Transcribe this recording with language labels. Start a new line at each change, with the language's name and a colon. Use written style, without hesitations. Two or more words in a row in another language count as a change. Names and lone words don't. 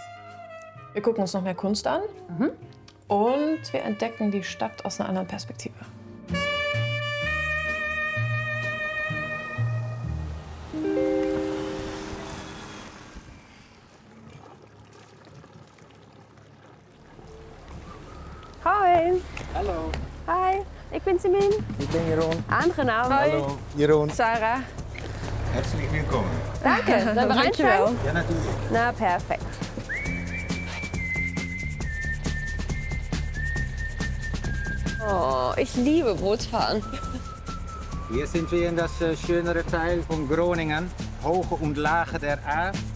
German: Wir gucken uns noch mehr Kunst an und wir entdecken die Stadt aus einer anderen Perspektive. Hi. Hallo,
Dutch: Hi, ik ben Simin. ik ben Jeroen. Aangenaam.
German: Hallo, Jeroen. Sarah. Herzlich willkommen. Danke. Sollen wir reinsteigen? Ja, natürlich. Na, perfekt. Oh, ich liebe Bootsfahren. Hier sind wir in das schönere Teil von Groningen, Hoge und Lage der A.